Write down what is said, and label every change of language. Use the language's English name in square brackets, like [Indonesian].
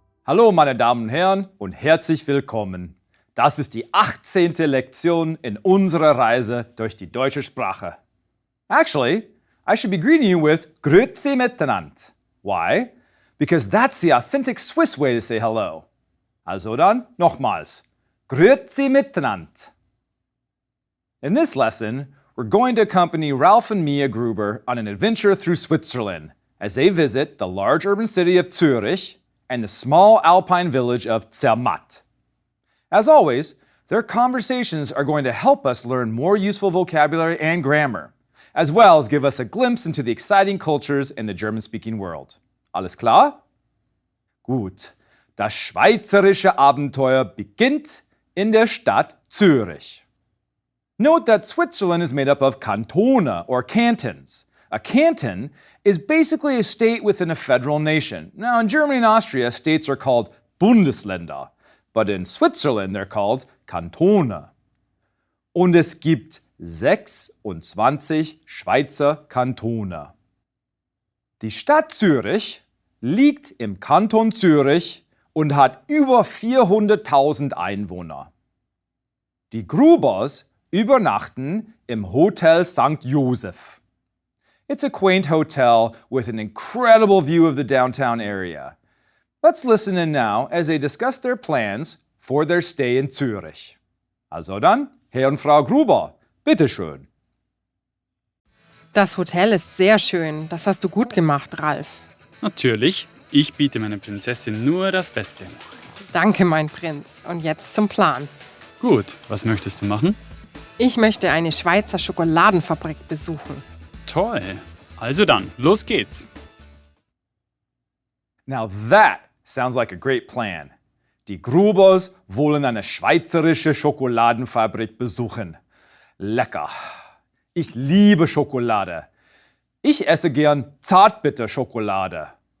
[German] Hallo meine Damen und Herren und herzlich willkommen. Das ist die 18. Lektion in unserer Reise durch die deutsche Sprache. [English] Actually, I should be greeting you with [German] Grüezi miteinander. [English] Why? Because that's the authentic Swiss way to say hello. [German] Also dann, nochmals. Grüezi miteinander. [English] In this lesson, we're going to accompany Ralph and Mia Gruber on an adventure through Switzerland as they visit the large urban city of Zurich and the small alpine village of Zermatt. As always, their conversations are going to help us learn more useful vocabulary and grammar, as well as give us a glimpse into the exciting cultures in the German-speaking world. [German] Alles klar? Gut. Das schweizerische Abenteuer beginnt in der Stadt Zürich. [English] Note that Switzerland is made up of cantone or cantons. A canton is basically a state within a federal nation. Now, in Germany and Austria, states are called Bundesländer, but in Switzerland they're called Kantone. [German] Und es gibt 26 Schweizer Kantone. Die Stadt Zürich liegt im Kanton Zürich und hat über 400.000 Einwohner. Die Grubers übernachten im Hotel St. Joseph. [English] It's a quaint hotel with an incredible view of the downtown area. Let's listen in now as they discuss their plans for their stay in Zürich. [German] Also dann, Herr und Frau Gruber, bitteschön. Das Hotel ist sehr schön. Das hast du gut gemacht, Ralf. Natürlich, ich biete meiner Prinzessin nur das Beste. Danke, mein Prinz. Und jetzt zum Plan. Gut, was möchtest du machen? Ich möchte eine Schweizer Schokoladenfabrik besuchen. Toll. Also dann, los geht's. [English] Now that sounds like a great plan. [German] Die Grubers wollen eine schweizerische Schokoladenfabrik besuchen. Lecker. Ich liebe Schokolade. Ich esse gern Zartbitterschokolade.